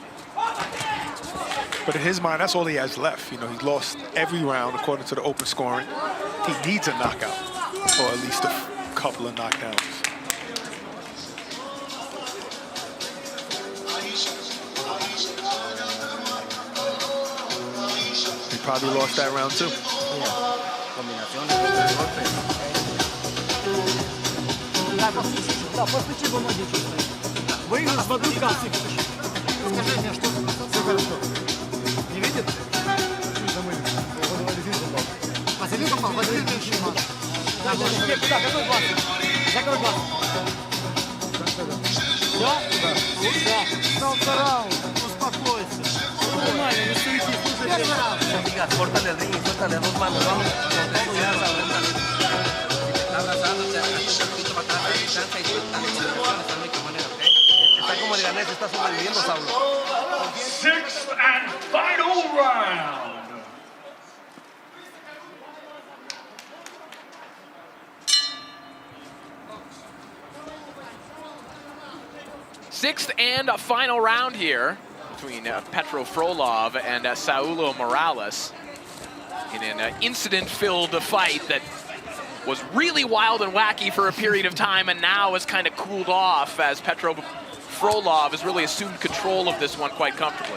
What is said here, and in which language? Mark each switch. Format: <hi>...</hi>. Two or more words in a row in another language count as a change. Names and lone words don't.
<en>But in his mind, that's all he has left. You know, he's lost every round according to the open scoring. He needs a knockout, or at least a couple of knockdowns. He probably lost that round too.</en> <ru>Скажи мне, что все хорошо. Не видит? Чуть замылил. Василий попал, Василий Шиман. Да, какой глаз? Закрой глаз. Все? Да. Второй раунд. Успокойся. Нормально, не суетись. Первый раунд.</ru> <es>Diga, córtale el ring y suéltale dos manos, vamos. Con todo ya sabes. Abrazándose, un poquito para atrás, descansa y suéltale. Esa es la única manera, ¿ok? Está como el ganés, está sobreviviendo, Saulo.</es> <en>6th and final round. Sixth and a final round here between Petro Frolov and Saulo Morales in an incident-filled fight that was really wild and wacky for a period of time and now has kind of cooled off as Petro Frolov has really assumed control of this one quite comfortably.</en>